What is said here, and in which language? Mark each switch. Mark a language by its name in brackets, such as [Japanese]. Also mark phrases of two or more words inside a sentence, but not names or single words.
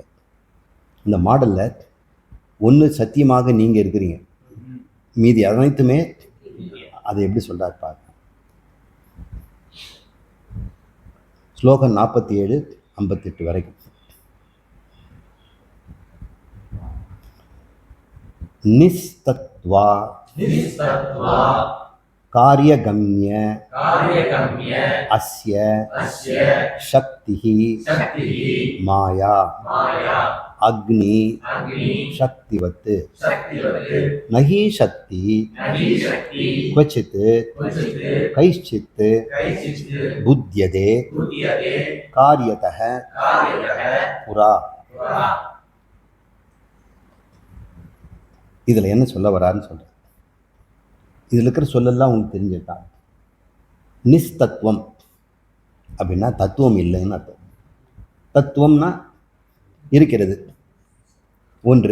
[Tamil] இந்த மாடலில் ஒன்று சத்தியமாக நீங்கள் இருக்கிறீங்க, மீதி அனைத்துமே அதை எப்படி சொல்கிறார் பார்க்க. ஸ்லோகம் 47, 58 வரைக்கும். நிஸ்தத்வா [Sanskrit] निस्तत्वा காரியகம்ய कार्यगम्य அஸ்ய अस्य சக்திஹி शक्तिः மாயா माया அக்னி अग्नि சக்திவத் शक्तिवत् नहि शक्ति नहि शक्ति क्वचित् क्वचित् கைश्चित् कैश्चित् புத்யதே बुध्यते காரியதः कार्यतः புரா. पुरा. [Tamil] இதில் என்ன சொல்ல வரான்னு சொல்கிறேன். இதில் இருக்கிற சொல்லெல்லாம் உங்களுக்கு தெரிஞ்சுட்டான். நிஸ்தத்துவம் அப்படின்னா தத்துவம் இல்லைன்னு அர்த்தம். தத்துவம்னா இருக்கிறது ஒன்று.